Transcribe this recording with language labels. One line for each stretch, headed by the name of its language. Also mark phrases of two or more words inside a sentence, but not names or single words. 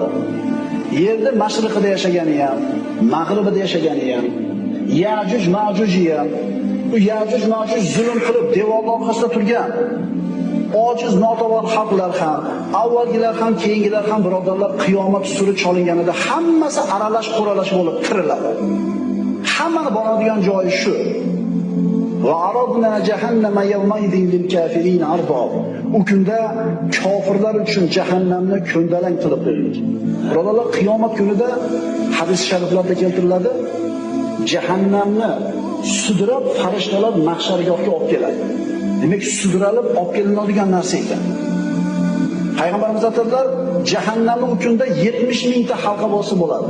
Uzbek: Yerda mashriqida yashagani ham, mag'ribida yashagani ham, Yajuj Majuji ham, u Yajuj Majuj zulm qilib devorlar orqasida turgan ojiz notavon xalqlar ham, avvalgilar ham, keyingilar ham birodarlar, qiyomat suri cholinganida hammasi aralash qo'ralash bo'lib tiriladi. Hammani boradigan joyi shu.
Arabic: وعرضنا جهنم يومئذ للكافرين عرضا.
Uzbek: U kunda kofirlar uchun jahannamni ko'ndalang qilib qo'ydik. Birodarlar, qiyomat kunida hadis shariflarda keltiriladi, jahannamni sudrab farishtalar mahshargohga olib keladi. Demak, sudralib olib kelinadigan narsa ekan. Payg'ambarimiz aytadilar, jahannamning u kunda 70 mingta halqavosi bo'ladi.